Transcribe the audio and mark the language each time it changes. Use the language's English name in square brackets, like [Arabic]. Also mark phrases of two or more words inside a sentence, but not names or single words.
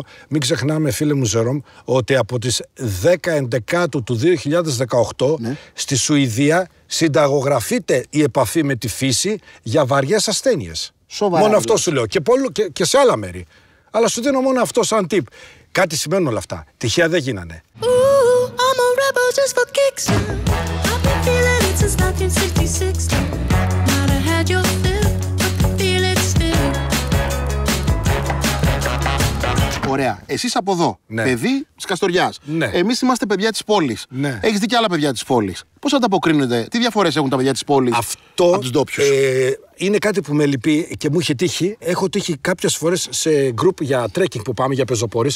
[Greek] Μην ξεχνάμε, φίλε μου Ζερόμ, ότι από τις 10/11 του 2018 στη Σουηδία συνταγογραφείται η επαφή με τη φύση για βαριές ασθένειες. Σοβαρά. Μόνο αυτό σου λέω. Και σε άλλα μέρη. Αλλά σου δίνω μόνο αυτό σαν tip. Κάτι σημαίνουν όλα αυτά. Τυχαία δεν γίνανε. [English] Just for kicks. I've been feeling it since 1966. Might have had your fill, but feel it still. [Greek] Ωραία. Εσείς από εδώ, παιδί της Καστοριάς. Εμείς είμαστε παιδιά της πόλης. Έχεις δει και άλλα παιδιά της πόλης. Πώς ανταποκρίνονται, τι διαφορές έχουν τα παιδιά της πόλης από τους ντόπιους? Είναι κάτι που με λυπεί και μου είχε τύχει. Έχω τύχει κάποιες φορές σε γκρουπ για τρέκινγκ που πάμε, για πεζοπόρες.